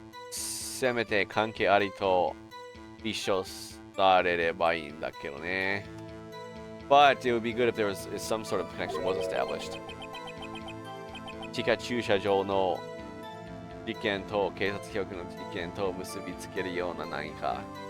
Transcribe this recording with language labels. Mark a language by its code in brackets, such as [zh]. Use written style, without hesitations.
[ja] Seめて関係ありと立証されればいいんだけどね。 [en] But it would be good if there was some sort of connection was established. [ja] 地下駐車場の事件と警察局の事件と結びつけるような何か。